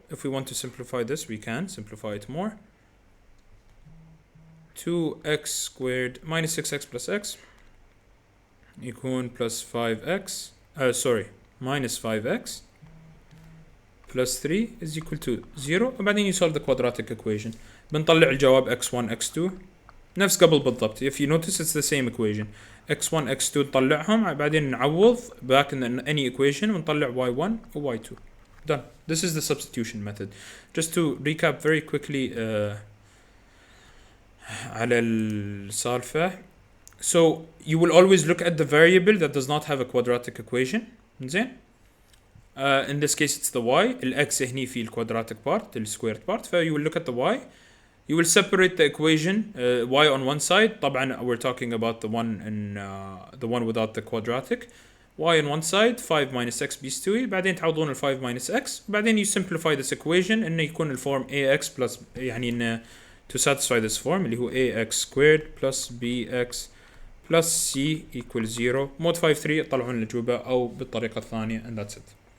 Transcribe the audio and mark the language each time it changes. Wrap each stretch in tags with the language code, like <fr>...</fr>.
<en>If we want to simplify this we can simplify it more. 2x squared minus 6x plus x يكون plus 5x sorry minus 5x plus 3 is equal to 0</en> <ar>وبعدين</ar> <en>you solve the quadratic equation.</en> <ar>بنطلع الجواب x1 x2 نفس قبل بالضبط.</ar> <en>If you notice it's the same equation x1 x2</en> <ar>نطلعهم بعدين نعوض</ar> <en>back in any equation</en> <ar>ونطلع y1 و y2</ar> <en>done. This is the substitution method. Just to recap very quickly</en> <ar>على السالفة.</ar> <en>So you will always look at the variable that does not have a quadratic equation زين. In this case it's the y. ال x</en> <ar>هني في</ar> <en>ال quadratic part ال squared part ف you will look at the y. You will separate the equation y on one side.</en> <ar>طبعا</ar> <en>we're talking about the one in the one without the quadratic. y on one side 5 minus x</en> <ar>بيستوي بعدين تعوضون</ar> <en>ال 5 minus x بعدين you simplify this equation</en> <ar>إنه يكون الفورم</ar> <en>ax plus</en> <ar>يعني إنه</ar> <en>to satisfy this form</en> <ar>اللي هو</ar> <en>ax squared plus bx plus c equals 0. modify 3</en> <ar>تطلعون الأجوبة أو بالطريقة الثانية</ar> <en>and that's it.</en>